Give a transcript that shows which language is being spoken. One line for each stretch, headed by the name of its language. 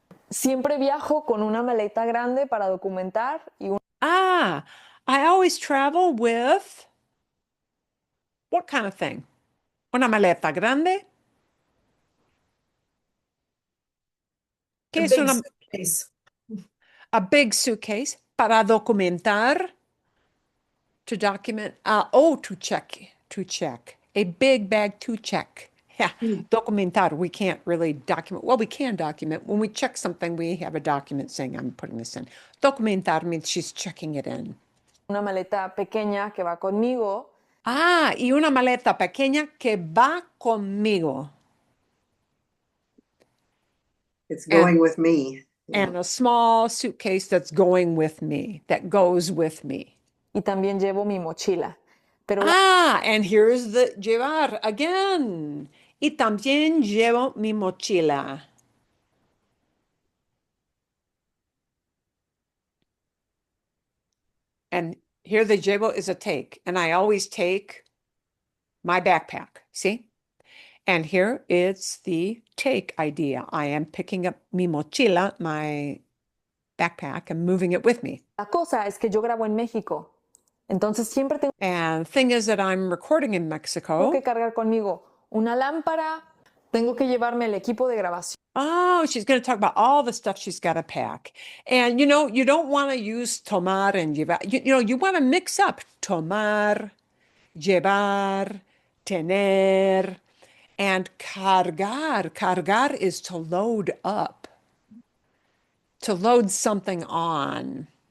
Spanish: Siempre viajo con una maleta grande para documentar y
English: I always travel with what kind of thing?
Spanish: Una maleta grande? ¿Qué
English: A
Spanish: es
English: big
Spanish: una,
English: suitcase. a big suitcase
Spanish: para documentar?
English: To document, to check. A big bag to check. Yeah, documentar, we can't really document. Well, we can document. When we check something, we have a document saying, I'm putting this in. Documentar means she's checking it in.
Spanish: una maleta pequeña que va conmigo. Y una maleta pequeña que va conmigo.
English: It's going with me. And a small suitcase that's going with me, that goes with me.
Spanish: Y también llevo mi mochila. Pero
English: And here's the llevar again.
Spanish: Y también llevo mi mochila.
English: And here the llevo is a take. And I always take my backpack. See? And here it's the take idea. I am picking up
Spanish: mi mochila,
English: my backpack, and moving it with me.
Spanish: la cosa es que yo grabo en México. Entonces siempre tengo
English: And thing is that I'm recording in Mexico.
Spanish: que cargar conmigo una lámpara. Tengo que llevarme el equipo de grabación.
English: She's going to talk about all the stuff she's got to pack. And you know, you don't want to use tomar and llevar. You want to mix up tomar, llevar, tener, and cargar. Cargar is to load up, to load something on.